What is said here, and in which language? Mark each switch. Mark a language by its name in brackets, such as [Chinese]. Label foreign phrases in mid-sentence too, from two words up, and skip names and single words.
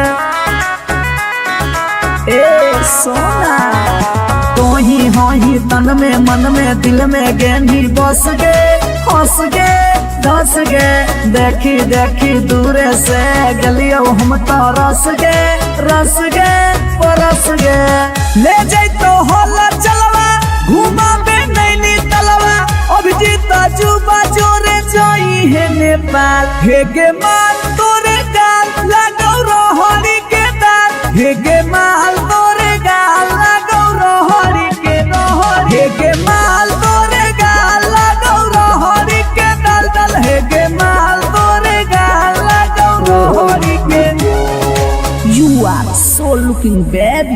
[Maithili] ए सोना तो ही तन में मन में दिल में गेंदी बस गे हंस गे धंस गे। देखी देखी दूर से गलियो हम तो रस गे परस गे। ले जाई तो होला चलवा घुमा बे नैनी तलवा अभिजीत जुबा जोरे जोई है नेपाल हे गे माल तोरे गाल लगो रहरी के दाल हे गे माल तोरे गाल लगो रहरी के रहरी हे गे माल तोरे गाल लगो रहरी के दल हे गे माल तोरे गाल लगो रहरी के। [English] You are so looking baby।